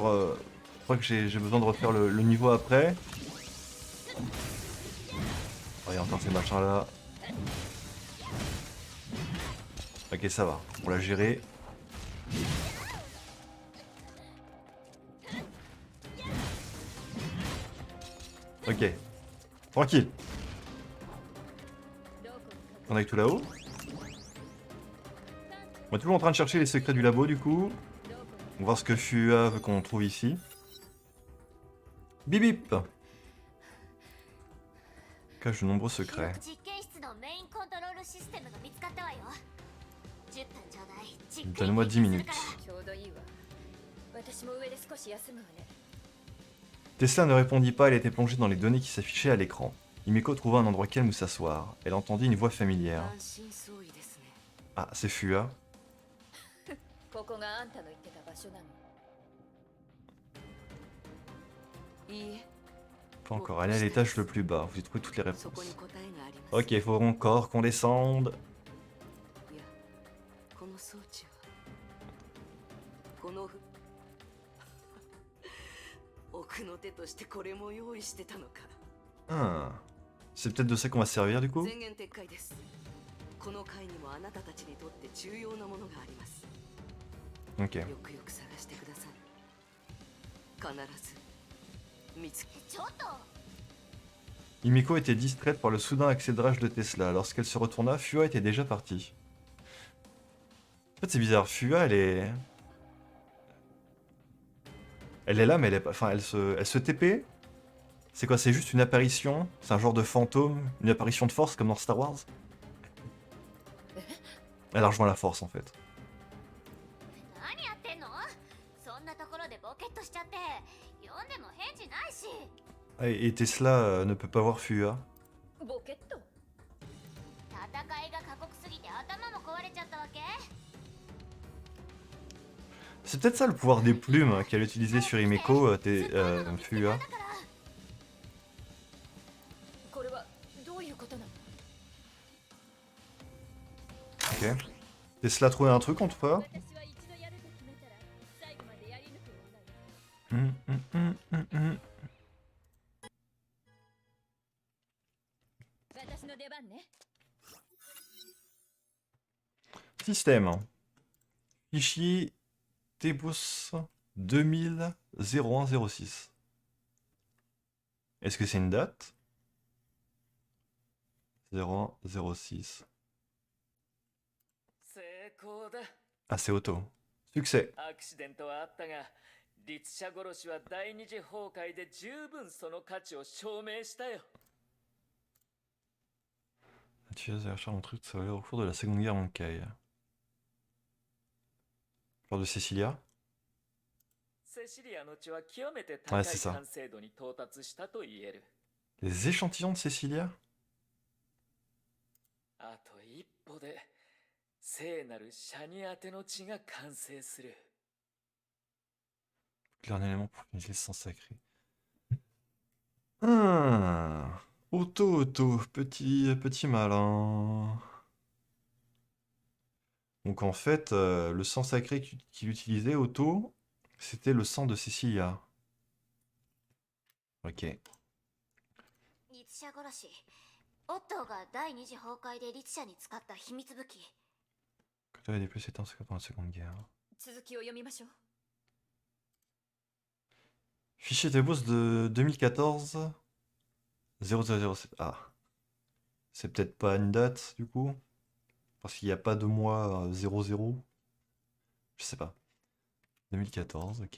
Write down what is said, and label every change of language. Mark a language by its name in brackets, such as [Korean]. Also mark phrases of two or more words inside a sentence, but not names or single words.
[French] Je crois que j'ai besoin de refaire le niveau après. Oh, il y a encore ces machins là. Ok, ça va, on l'a géré. Ok, tranquille. [Japanese] どこに隠 [French] On est tout là-haut. On est toujours en train de chercher les secrets du labo du coup. [Japanese] れ、どこ [French] On va voir ce que Fua veut qu'on trouve ici. Bip bip. Cache de nombreux [Japanese] 記 [French] secrets. [Japanese] 憶実験室のメインコントロールシステムが見つかったわよ。10分ちょうだい。じっくり [French] Donne-moi 10 minutes. [Japanese] 研究するから。にちょうどいいわ。私も上で少し休むわね。 [French] Tesla ne répondit pas, elle était plongée dans les données qui s'affichaient à l'écran. Himeko trouva un endroit calme où s'asseoir. Elle entendit une voix familière. [Japanese] 安心そういですね。 [French] Ah, c'est Fua. [Japanese] ここがあんたの言ってた場所なの。いいえ、 [French] Pas encore. Allez à l'étage le plus bas, vous y trouvez toutes les [Japanese] そ [French] réponses. [Japanese] こに答えがあります。 [French] Ok, il faut encore qu'on descende. [Japanese] いや、この装置はこの奥の手としてこれも用意してたのか。 [French] Ah. C'est peut-être de ça qu'on va se servir du coup? [Japanese] 全言撤回です。この階にもあなたたちにとって重要なものがあります。 [French] Ok. [Japanese] よくよく探してください。必ず見つけ。ちょっと [French] Himeko était distraite par le soudain accélérage de Tesla. Lorsqu'elle se retourna, Fua était déjà partie. En fait, c'est bizarre. Fua, elle est... Elle est là, mais elle est pas... Enfin, elle se TP. C'est quoi? C'est juste une apparition? C'est un genre de fantôme? Une apparition de force comme dans Star Wars? Elle a rejoint la force, en fait. [Japanese] 何やってんの？そんなところでボケっとしちゃって読んでも返事ないし。 [French] Ah, et Tesla ne peut pas voir Fua. [Japanese] ボケっと。戦いが過酷すぎて頭も壊れちゃったわけ？ [French] C'est peut-être ça le pouvoir des plumes hein, qu'elle utilisait sur Himeko, Fua. [Japanese] これはどういうことなの？ [French] Ok. Tesla a trouvé un truc en tout cas. [Japanese] 私は一度やると決めたら最後までやり抜く女よ。私の出番ね。 [French] Système. Fichier Tebus 2000-0106. Est-ce que c'est une date? 0106. [Japanese] 成功だ。 [French] Ah, c'est auto. Succès. [Japanese] アクシデントはあったが、律者殺しは第二次崩壊で十分その価値を証明したよ。 [French] La tueuse a cherché un truc, ça valait au cours de la Seconde Guerre mondiale. Genre de Cecilia. [Japanese] セシリアの血は極めて高い [French] Ouais, c'est ça. [Japanese] 完成度に到達したと言える。 [French] Les échantillons de Cecilia? [Japanese] あと一歩で聖なるシャニアテの血が完成する。 [French] Un élément pour une licence sacrée. Ah, Otto, petit malin. Donc en fait, le sang sacré qu'il utilisait, Otto, c'était le sang de Cecilia. Ok. [Japanese] 律者殺しオットーが第二次崩壊で律者に使った秘密武器。 [French] Que tu avais déplacé ton secret pendant la Seconde Guerre. [Japanese] 続きを読みましょう。 [French] Fichier de boss de 2014 0007. Ah. C'est peut-être pas une date du coup. Parce qu'il n'y a pas de mois 00. Je sais pas. 2014, ok.